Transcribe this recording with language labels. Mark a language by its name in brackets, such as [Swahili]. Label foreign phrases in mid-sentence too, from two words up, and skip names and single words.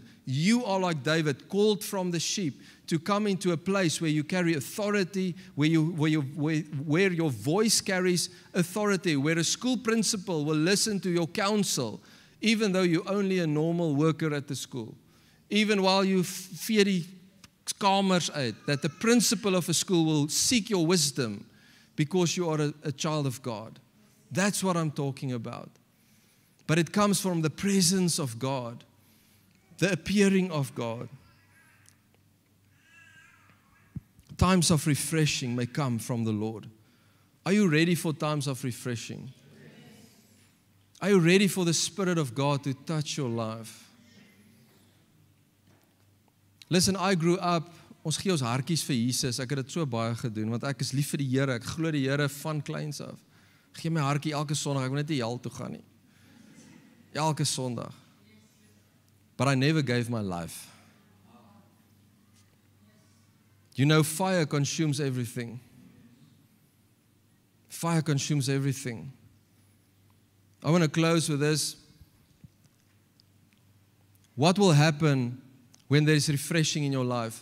[English] You are like David, called from the sheep to come into a place where you carry authority, where your voice carries authority, where a school principal will listen to your counsel, even though you're only a normal worker at the school. Even while you fear the [Afrikaans] kamers uit, [English] that the principal of a school will seek your wisdom because you are a child of God. That's what I'm talking about. But it comes from the presence of God, the appearing of God. Times of refreshing may come from the Lord. Are you ready for times of refreshing? Are you ready for the Spirit of God to touch your life? Listen, I grew up, [Afrikaans] ons gee ons hartjies vir Jesus. Ek het dit so baie gedoen, want ek is lief vir die Here. Ek glo die Here van kleins af. Ek gee my hartjie elke Sondag, ek wil net nie hel toe gaan nie. Elke Sondag. [English] But I never gave my life. You know, fire consumes everything. Fire consumes everything. I want to close with this. What will happen when there is refreshing in your life?